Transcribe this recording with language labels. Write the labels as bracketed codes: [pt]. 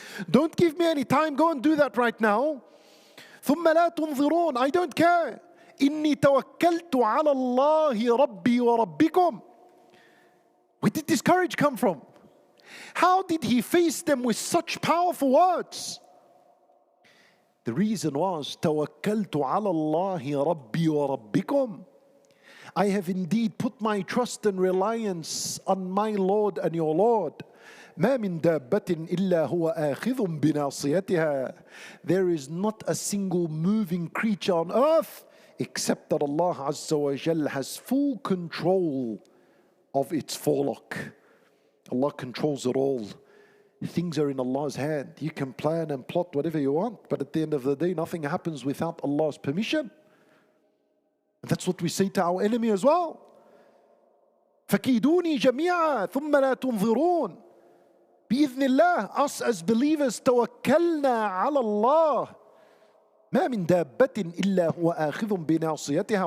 [en] Don't give me any time. Go and do that right now. [ar] ثُمَّ لَا تُنظِرُونَ. [en] I don't care. [ar] إِنِّي تَوَكَّلْتُ عَلَى اللَّهِ رَبِّي وَرَبِّكُمْ. [en] Where did this courage come from? How did he face them with such powerful words? The reason was [ar] تَوَكَّلْتُ عَلَى اللَّهِ رَبِّي وَرَبِّكُمْ. [en] I have indeed put my trust and reliance on my Lord and your Lord. [ar] ما من دابة إلا هو آخذ بناصيتها. [en] There is not a single moving creature on earth except that Allah Azza wa Jal has full control of its forelock. Allah controls it all. Things are in Allah's hand. You can plan and plot whatever you want, but at the end of the day, nothing happens without Allah's permission. And that's what we say to our enemy as well. [ar] فَكِيدُونِي جَمِيعًا ثُمَّ لَا تُنظِرُونَ. بإذن الله, [en] us as believers, [ar] توكلنا على الله. ما من دابة إلا هو آخذ بناصيتها.